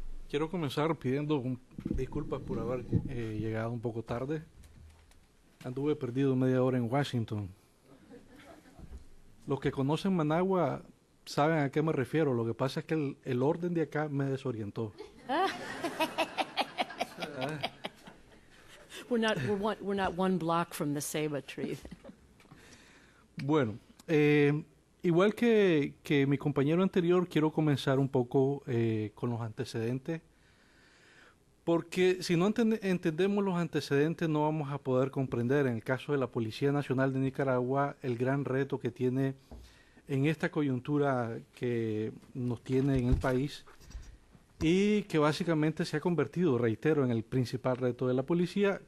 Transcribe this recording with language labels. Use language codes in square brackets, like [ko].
[es] Quiero comenzar pidiendo disculpas por haber llegado un poco tarde. Anduve perdido media hora en Washington. Los que conocen Managua saben a qué me refiero. Lo que pasa es que el orden de acá me desorientó. [en] We're not one block from the ceiba tree. [es] Bueno, igual que mi compañero anterior, quiero comenzar un poco con los antecedentes, porque si no entendemos los antecedentes no vamos a poder comprender, en el caso de la Policía Nacional de Nicaragua, el gran reto que tiene en esta coyuntura que nos tiene en el país y que básicamente se ha convertido, reitero, en el principal reto de la policía.